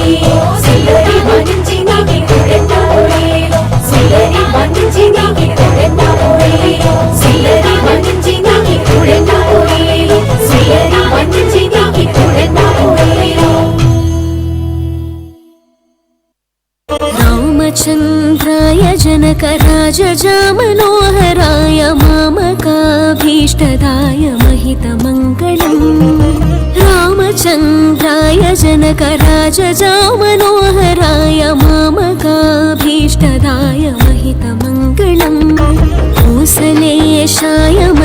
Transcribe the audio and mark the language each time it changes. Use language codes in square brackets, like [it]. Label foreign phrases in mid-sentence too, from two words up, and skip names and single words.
[ml] സുന്ദരി വഞ്ചി നീക്കി തുഴഞ്ഞുപോയി. സുന്ദരി വഞ്ചി നീക്കി തുഴഞ്ഞുപോയി. സുന്ദരി വഞ്ചി നീക്കി തുഴഞ്ഞുപോയി. സുന്ദരി വഞ്ചി നീക്കി തുഴഞ്ഞുപോയി. [sa] रामचन्द्राय जनकराजजा मनोहराय मामकाभीष्टार्थसिद्धये रामचन्द्राभीष्टदाय महितमङ्गलम् रामचन्द्राय जनकराजजामनोहराय मामकाभीष्टदाय महितमङ्गलम् कौसलेशाय